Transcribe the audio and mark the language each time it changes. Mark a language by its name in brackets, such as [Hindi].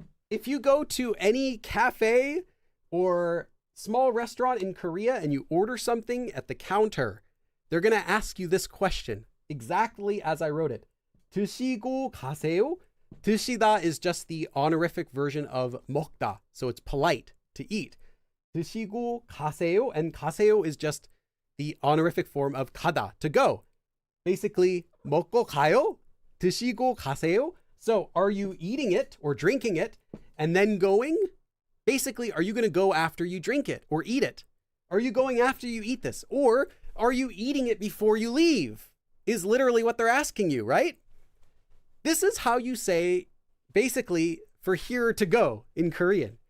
[English] If you go to any cafe or small restaurant in Korea and you order something at the counter, they're going to ask you this question, exactly as I wrote it. [Korean] 드시고 가세요? [English] 드시다 is just the honorific version of 먹다, so it's polite to eat. [Korean] 드시고 가세요, [English] and 가세요 is just the honorific form of 가다, to go. Basically, [Korean] 먹고 가요? 드시고 가세요? [English] So, are you eating it or drinking it and then going? Basically, are you going to go after you drink it or eat it? Are you going after you eat this? Or are you eating it before you leave? Is literally what they're asking you, right? This is how you say, basically, for here to go in Korean.